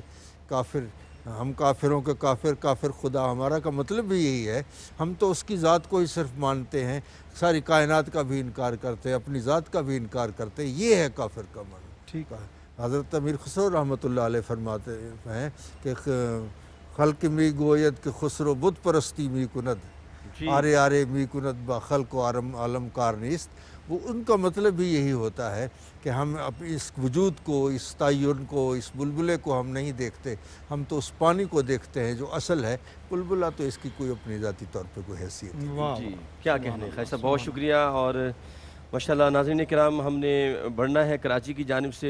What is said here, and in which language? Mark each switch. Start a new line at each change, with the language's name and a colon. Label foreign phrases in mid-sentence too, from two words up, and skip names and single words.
Urdu: کافر، ہم کافروں کے کافر، کافر خدا. ہمارا کا مطلب بھی یہی ہے. ہم تو اس کی ذات کو ہی صرف مانتے ہیں، ساری کائنات کا بھی انکار کرتے ہیں، اپنی ذات کا بھی انکار کرتے ہیں. یہ ہے کافر کا معنی. ٹھیک. حضرت امیر خسرو رحمۃ اللہ علیہ فرماتے ہیں کہ
Persian: خلق می گوید کہ خسرو بت پرستی می کند.
Urdu: جی.
Persian: آرے آرے می کند با خلق و عالم کار نیست.
Urdu: وہ ان کا مطلب بھی یہی ہوتا ہے کہ ہم اپنی اس وجود کو، اس تعین کو، اس بلبلے کو ہم نہیں دیکھتے. ہم تو اس پانی کو دیکھتے ہیں جو اصل ہے. بلبلہ تو اس کی کوئی اپنی ذاتی طور پہ کوئی حیثیت نہیں. واہ. جی کیا کہنے. خیر صاحب بہت شکریہ. اور ماشاءاللہ ناظرین کرام، ہم نے بڑھنا ہے کراچی کی جانب سے.